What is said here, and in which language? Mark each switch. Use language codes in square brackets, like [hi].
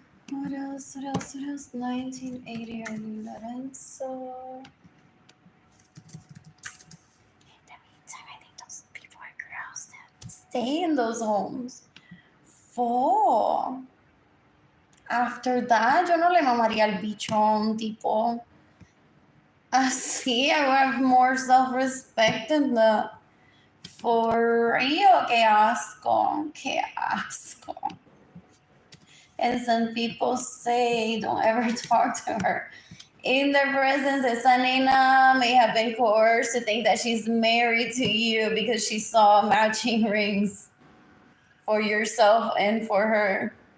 [en] What else? What else? What else? 1980 Arlene Lorenzo. In the meantime, I think those people are girls that stay in those homes. 4. After that, [es] yo no le mamaría el bicho a un tipo así. [en] I would have more self-respect than that. For real, [es] qué asco, qué asco. [en] And some people say, don't ever talk to her. In their presence, [es] esa nena [en] may have been coerced to think that she's married to you because she saw matching rings for yourself and for her.